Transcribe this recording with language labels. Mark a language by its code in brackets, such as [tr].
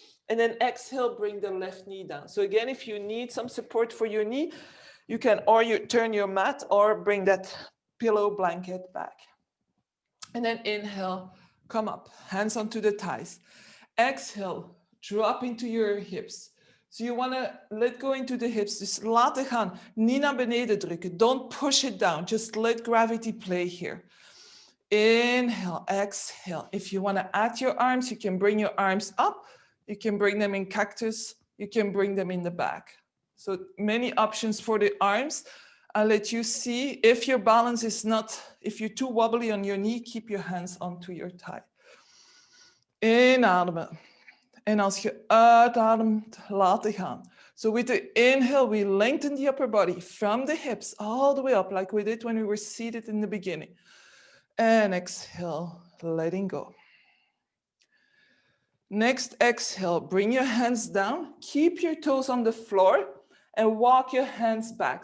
[en] And then exhale, bring the left knee down. So again, if you need some support for your knee, you can or you turn your mat or bring that pillow blanket back. And then inhale, come up, hands onto the thighs. Exhale, drop into your hips. So you want to let go into the hips. [nl] Dus laten gaan, niet naar beneden drukken. [en] Don't push it down, just let gravity play here. Inhale, exhale. If you want to add your arms, you can bring your arms up. You can bring them in cactus. You can bring them in the back. So many options for the arms. I'll let you see. If your balance is not, if you're too wobbly on your knee, keep your hands onto your thigh. [nl] Inademen. En als je uitademt, laten gaan. [en] So with the inhale, we lengthen the upper body from the hips all the way up, like we did when we were seated in the beginning. And exhale, letting go. Next exhale, bring your hands down, keep your toes on the floor and walk your hands back.